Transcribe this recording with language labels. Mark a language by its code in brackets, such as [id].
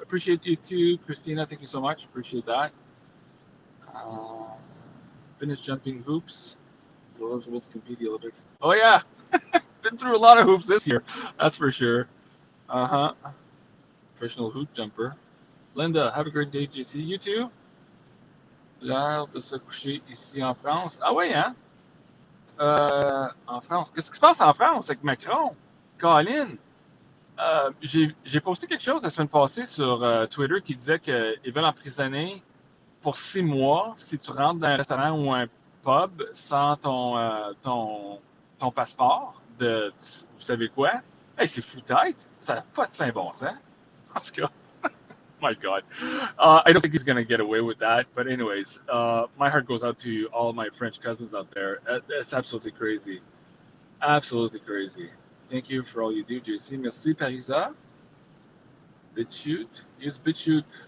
[en] Appreciate you too, Christina. Thank you so much. Appreciate that. Finish jumping hoops. Is eligible to compete the Olympics. Oh yeah, been through a lot of hoops this year. That's for sure. Uh-huh. Professional hoop jumper. Linda, have a great day, JC. You too. [fr] L'heure de se coucher ici en France. Ah ouais, hein? En France. Qu'est-ce qui se passe en France avec Macron? Colin, j'ai posté quelque chose la semaine passée sur Twitter qui disait qu'ils veulent emprisonner pour 6 mois si tu rentres dans un restaurant ou un pub sans ton passeport de vous savez quoi? Hey, c'est fou tête. Ça n'a pas de saint bon sens. En tout cas, [en] my God. I don't think he's going to get away with that. But anyways, my heart goes out to all of my French cousins out there. That's absolutely crazy. Absolutely crazy. Thank you for all you do, JC. [fr] Merci, [en] Parisa. BitChute. Use BitChute.